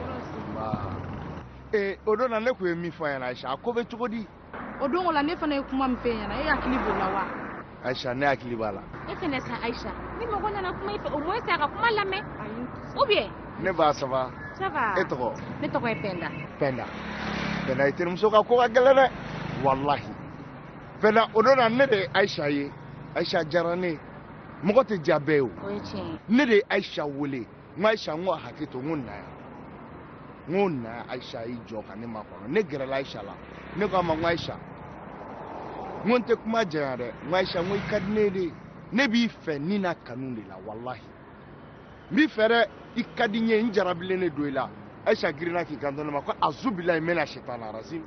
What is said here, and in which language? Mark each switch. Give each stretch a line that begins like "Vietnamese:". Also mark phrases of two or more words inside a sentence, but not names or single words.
Bambara: o don na ne kun ye min fɔ ɲɛna Aisha a ko bɛ cogo di o don o la ne fana ye kuma min fɛ ɲɛna e hakili b'o la wa Aisha ne hakili b'a la e fɛnɛ sa Aisha ni mɔgɔ nana kuma i fɛ
French: au moins
Bambara: a ka kuma lamɛn
French: ou bien
Bambara: ne ba
French: ça va
Bambara: e tɔgɔ ne tɔgɔ ye Penda Penda i terimuso ka ko ka gɛlɛn dɛ wallahi Penda o don na ne de ye Aisha ye Aisha diyara ne mɔgɔ tɛ diya bɛɛ ye o ne de ye Aisha wele n ko Aisha n ko hakili to n ko na yan Aisha y'i jɔ ka ne makɔnɔ ne gɛrɛla Aisha la ne ko a ma n ko Aisha n ko n tɛ kuma janya dɛ n ko Aisha n ko i ka di ne de ne b'i fɛ ni na kanu de la wallahi n b'i fɛ dɛ i ka di n ye n jarabilen de don i la Aisha girinna k'i kanto ne ma ko azubilayi n bɛna sitana racine